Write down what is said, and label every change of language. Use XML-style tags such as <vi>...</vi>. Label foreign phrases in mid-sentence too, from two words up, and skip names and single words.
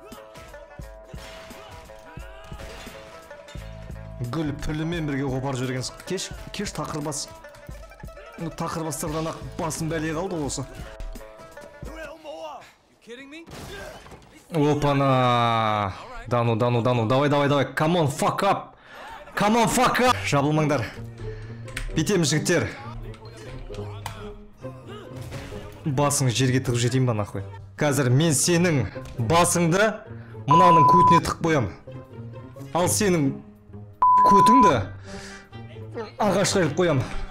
<kk>Гүл пүлімен бірге қопар жүргенсің. Кеш тақырбас. Тақырбастардан ақ басын бәле қалды осы.</kk> <ru>Опана. Дану. Давай.</ru> <en>Come on, fuck up.</en> <kk>Жабылмаңдар. Битеміз жігіттер. Басың жерге тығып жетейін ба нахуй. Қазір мен сенің басыңды мынаның көтіне тық қоям. Ал сенің көтіңді ағашқа іліп қоям.</kk>